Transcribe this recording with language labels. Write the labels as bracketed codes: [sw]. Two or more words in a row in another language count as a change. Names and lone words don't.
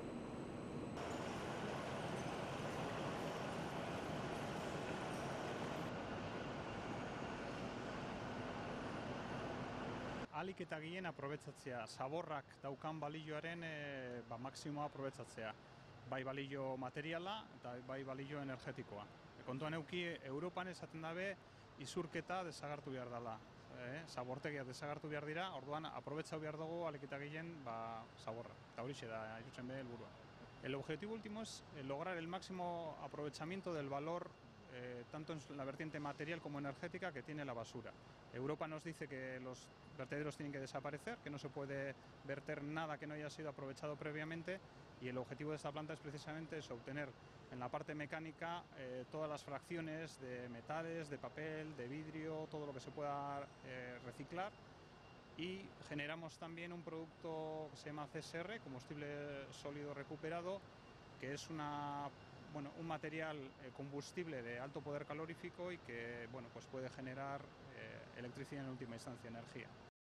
[eu] Ahalik eta gehien aprobetzatzea, zaborrak daukan balioaren maksimoa aprobetzatzea. Bai balio materiala eta bai balio energetikoa. Kontuan eduki, Europan esaten dabe izurketa desagertu behar dela. Zabortegiak desagertu behar dira, orduan aprobetzau behar dugu ahalik eta gehien zaborra. Eta horixe da, irutzen be helburua. [es] El objetivo último es lograr el máximo aprovechamiento del valor tanto en la vertiente material como energética que tiene la basura. Europa nos dice que los vertederos tienen que desaparecer, que no se puede verter nada que no haya sido aprovechado previamente, y el objetivo de esta planta es precisamente eso, obtener en la parte mecánica todas las fracciones de metales, de papel, de vidrio, todo lo que se pueda reciclar, y generamos también un producto que se llama CSR, combustible sólido recuperado, que es un material combustible de alto poder calorífico y que pues puede generar electricidad en última instancia, energía.